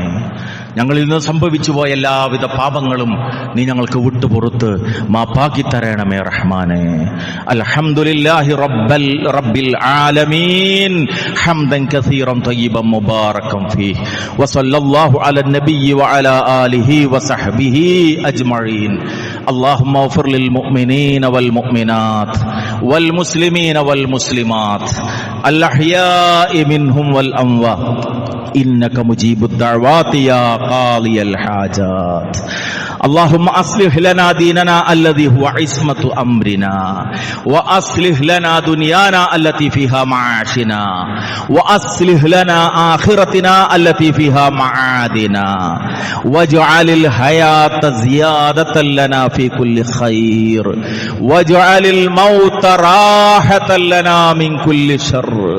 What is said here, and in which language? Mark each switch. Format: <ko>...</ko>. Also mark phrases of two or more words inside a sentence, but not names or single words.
<ml>ഞങ്ങളിൽ നിന്ന് സംഭവിച്ചു പോയ എല്ലാവിധ പാപങ്ങളും നീ ഞങ്ങൾക്ക് വിട്ടുപുറത്ത് മാപ്പാക്കി തരണമേ റഹ്മാനെ.</ml> <ar>الحمد لله رب العالمين حمدا كثيرا طيبا مباركا فيه وصلى الله على نبيه وعلى آله وصحبه أجمعين. اللهم اغفر للمؤمنين والمؤمنات والمسلمين والمسلمات الأحياء منهم والأموات إنك مجيب الدعوات يا قاضي الحاجات. اللهم أصلح لنا ديننا الذي هو عصمة أمرنا، وأصلح لنا دنيانا التي فيها معاشنا، وأصلح لنا آخرتنا التي فيها معادنا، واجعل الحياة زيادة لنا في كل خير، واجعل الموت راحة لنا من كل شر.</ar>